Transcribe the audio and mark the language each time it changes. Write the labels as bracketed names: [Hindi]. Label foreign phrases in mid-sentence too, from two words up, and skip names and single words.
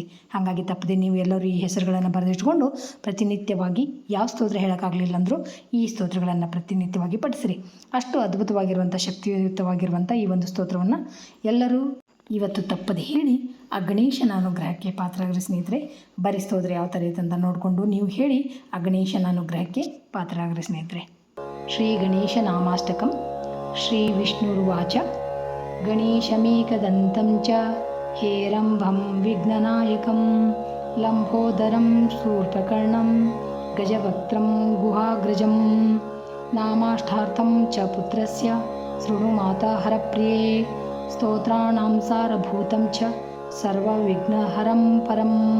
[Kannada] ಹಾಗಾಗಿ ತಪ್ಪದೆ ನೀವು ಎಲ್ಲರೂ ಈ ಹೆಸರುಗಳನ್ನು ಬರೆದಿಟ್ಕೊಂಡು ಪ್ರತಿನಿತ್ಯವಾಗಿ ಯಾವ ಸ್ತೋತ್ರ ಹೇಳೋಕ್ಕಾಗಲಿಲ್ಲ ಅಂದರೂ ಈ ಸ್ತೋತ್ರಗಳನ್ನು ಪ್ರತಿನಿತ್ಯವಾಗಿ ಪಠಿಸಿರಿ. ಅಷ್ಟು ಅದ್ಭುತವಾಗಿರುವಂಥ ಶಕ್ತಿಯುತವಾಗಿರುವಂಥ ಈ ಒಂದು ಸ್ತೋತ್ರವನ್ನು ಎಲ್ಲರೂ ಇವತ್ತು ತಪ್ಪದೆ ಹೇಳಿ ಆ ಗಣೇಶನ ಅನುಗ್ರಹಕ್ಕೆ ಪಾತ್ರರಾಗ್ರಿ ಸ್ನೇಹಿತರೆ. ಬರೀ ಸ್ತೋತ್ರ ಯಾವ ಥರ ಐತೆ ಅಂತ ನೋಡಿಕೊಂಡು ನೀವು ಹೇಳಿ ಆ ಗಣೇಶನ ಅನುಗ್ರಹಕ್ಕೆ ಪಾತ್ರರಾಗ್ರಿ ಸ್ನೇಹಿತರೆ. ಶ್ರೀ ಗಣೇಶ ನಾಮಾಷ್ಟಕಂ. [Sanskrit] ಶ್ರೀ ವಿಷ್ಣುರ್ವಾಚ ಗಣೇಶಮೇಕದಂತಂ ಚ ಹೇರಂಭಂ ವಿಘ್ನನಾಯಕಂ ಲಂಬೋದರಂ ಶೂರ್ಪಕರ್ಣಂ ಗಜವಕ್ತ್ರಂ ಗುಹಾಗ್ರಜಂ ನಾಮಾಷ್ಟಾರ್ಥಂ ಚ ಪುತ್ರಸ್ಯ ಶೃಣು ಮಾತಾ ಹರಪ್ರಿಯೇ ಸ್ತೋತ್ರಾಣಾಂ ಸಾರಭೂತಂ ಚ ಸರ್ವವಿಘ್ನಹರಂ ಪರಂ